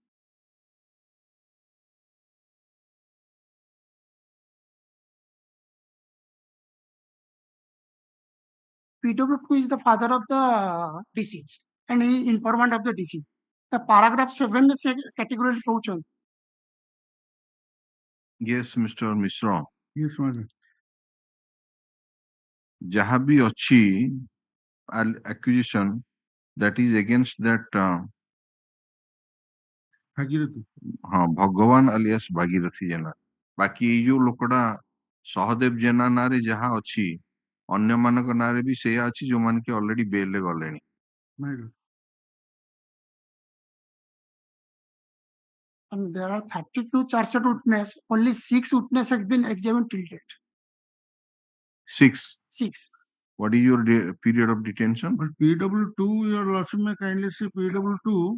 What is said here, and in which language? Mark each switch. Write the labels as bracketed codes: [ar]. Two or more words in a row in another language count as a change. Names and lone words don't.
[en] PW2 is the father of the deceased and he is informant of the deceased. The paragraph 7 category pouch. Yes, Mr. Mishra. Yes, Madam. [or] ଯାହା ବି ଅଛି [en] accusation that is against that [or] ଭାଗୀରଥୀ ହଁ ଭଗବାନ alias ଭାଗୀରଥୀ ଜେନା ବାକି ଏଇ ଯୋଉ ଲୋକଟା ସହଦେବ ଜେନା ନାଁରେ ଯାହା ଅଛି ଅନ୍ୟମାନଙ୍କ ନାଁରେ ବି ସେଇଆ ଅଛି ଯୋଉମାନେ କି ଅଲରେଡି ବେଲରେ ଗଲେଣି [en] And there are 32 charged witnesses. Only 6 witnesses have been examined till date. 6. 6. What is your period of detention? But PW2, your lordship may kindly see PW2.